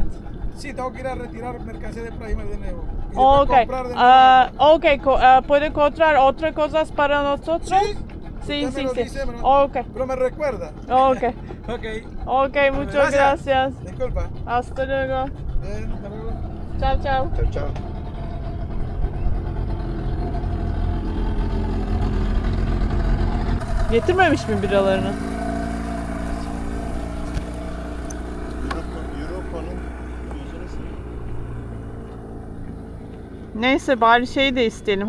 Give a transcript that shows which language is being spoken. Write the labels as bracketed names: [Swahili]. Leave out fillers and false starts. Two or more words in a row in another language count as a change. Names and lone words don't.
[Spanish] Sí, tengo que ir a retirar mercancía de Prima de nuevo. Y después Ok. comprar de nuevo. Ah, ok. ¿Puede encontrar otras cosas para nosotros? Sí. Sí, Usted me sí, lo sí. dice, Ok. Pero me recuerda. Ok. Ok. Ok, muchas gracias. Disculpa. Hasta luego. Hasta luego. Chao, chao. [Turkish] Çao çao. Getirmemiş mi biralarını? Europa'nın gözünü seveyim. Neyse bari şey de isteyelim.